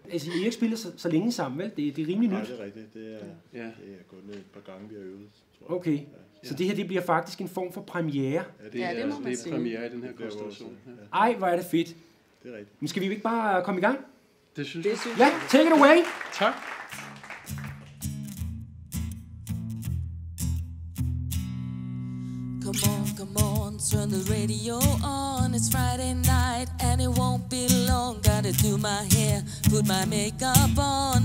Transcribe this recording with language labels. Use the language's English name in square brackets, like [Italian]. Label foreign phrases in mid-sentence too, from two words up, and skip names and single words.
[Danish] Altså, I har ikke spillet så længe sammen, vel? Det er rimelig nyt. Nej, det er rigtigt. Det er gået ned et par gange, vi har øvet. Tror jeg. Okay. Så det her, det bliver faktisk en form for premiere. Ja, det må man sige. Det er premiere i den her konstellation. Ja. Ej, hvor er det fedt. Det er rigtigt. Men skal vi ikke bare komme i gang? Det synes jeg. Ja, [English] take it away. [Danish] Tak. [English] Come on, turn the radio on. It's Friday night and it won't be long. Gotta do my hair, put my makeup on.